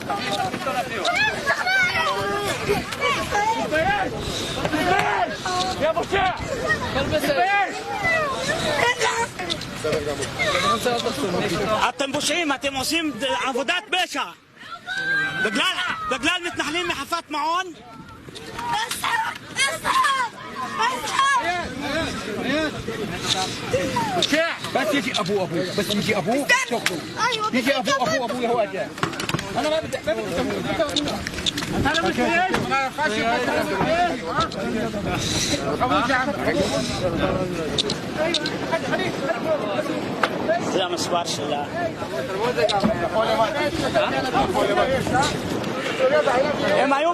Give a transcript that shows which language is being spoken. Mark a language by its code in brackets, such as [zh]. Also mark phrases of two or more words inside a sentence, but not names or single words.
[he] תתבייש! יא פושע! תתבייש! אתם פושעים, אתם עושים עבודת פשע! בגלל מתנחלים מחפת מעון? [ar] بس يجي ابوه بس يجي ابوه شوفوا يجي ابوه هو اجا انا ما بدي [he] זה המספר שלה.